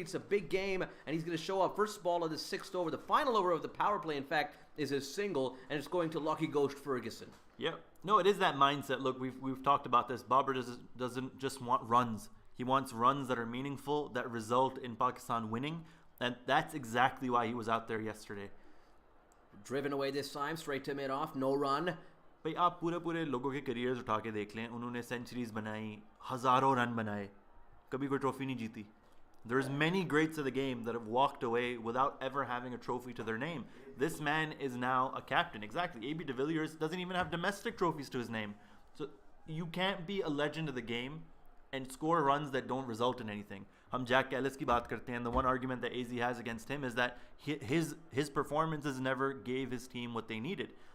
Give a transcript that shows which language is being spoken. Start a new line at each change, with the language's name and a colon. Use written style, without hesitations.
English: It's a big game, and he's going to show up. First ball of the 6th over. The final over of the power play, in fact, is his single, and it's going to Lucky Ghost Ferguson. Yeah. No, it is that mindset. Look, we've talked about this. Babar doesn't just want runs. He wants runs that are meaningful, that result in Pakistan winning. And that's exactly why he was out there yesterday. Driven away this time, straight to mid-off, no run.
Hindi: भाई आप पूरे लोगों के careers उठा के देख लें, उन्होंने सेंचुरीज बनाई, हज़ारों रन बनाए, कभी कोई ट्रॉफी नहीं जीती.
English: There's many greats of the game that have walked away without ever having a trophy to their name. This man is now a captain. Exactly. A.B. de Villiers doesn't even have domestic trophies to his name. So you can't be a legend of the game and score runs that don't result in anything.
Hindi: हम Jack Ellis की बात करते हैं.
English: The one argument that AZ has against him is that his performances never gave his team what they needed.